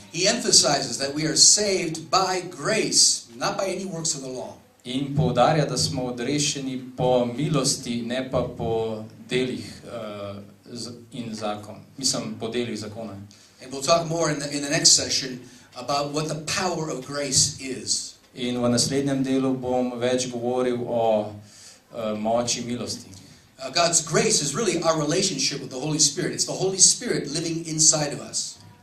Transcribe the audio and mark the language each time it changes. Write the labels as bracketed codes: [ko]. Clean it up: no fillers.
[en] He emphasizes that we are saved by grace, not by any works of the law. [sl] In poudarja, da smo odrešeni po milosti, ne pa po delih in zakon. Mislim, po delih zakona. [en] And we'll talk more in the next session about what the power of grace is. [sl] In v naslednjem delu bom več govoril o moči milosti. [en] God's grace is really our relationship with the Holy Spirit. It's the Holy Spirit living inside of us.